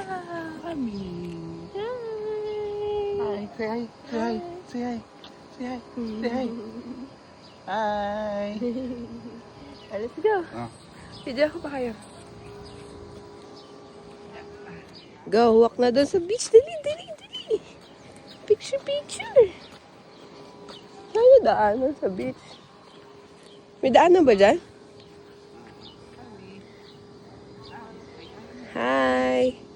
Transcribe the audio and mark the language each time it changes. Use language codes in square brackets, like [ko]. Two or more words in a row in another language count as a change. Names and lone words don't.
[en] Mami. Hi! Hi. Say hi. Say hi. Say hi. Say hi. Say hi. Hi. Let's go! Ah. [tl] Video ko pa kayo. [en] Go, walk [tl] na doon sa beach. Dali, dali, dali. [en] Picture, picture. [tl] Saan yung daanan sa beach? May daanan ba dyan? Hi.